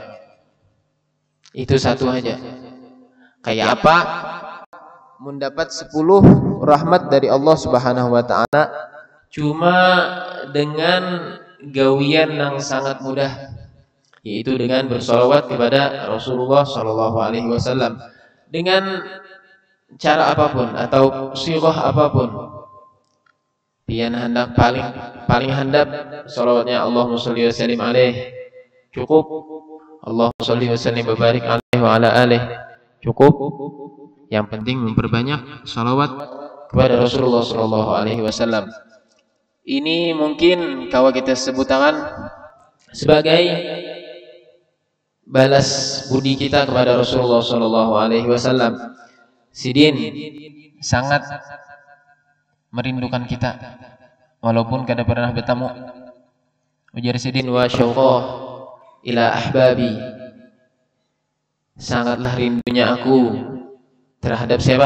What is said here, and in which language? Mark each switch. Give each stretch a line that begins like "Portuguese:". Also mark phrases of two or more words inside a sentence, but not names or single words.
Indonesian: Itu satu aja. Kayak apa? Mendapat 10 rahmat dari Allah
Arabic: سبحانه وتعالى
Indonesian: cuma dengan gawian yang sangat mudah, yaitu dengan bersolawat kepada Rasulullah
Arabic: صلى الله عليه وسلم
Indonesian: dengan cara apapun atau sighah apapun.
Banjar: Pian hendak paling handap solawatnya
Arabic: اللهم صل وسلم عليه,
Banjar: cukup.
Arabic: اللهم صل وسلم وبارك عليه وعلى آله,
Indonesian: cukup. Yang penting memperbanyak salawat kepada Rasulullah
Arabic: صلى الله عليه وسلم.
Indonesian: Ini mungkin kalau kita sebutkan sebagai balas budi kita kepada Rasulullah
Arabic: صلى الله عليه وسلم.
Banjar: Sidin sangat merindukan kita walaupun kada pernah bertemu. Ujar Sidin,
Arabic: واشوقاه إلى أحبابي,
Banjar: sangatlah rindunya aku terhadap siapa?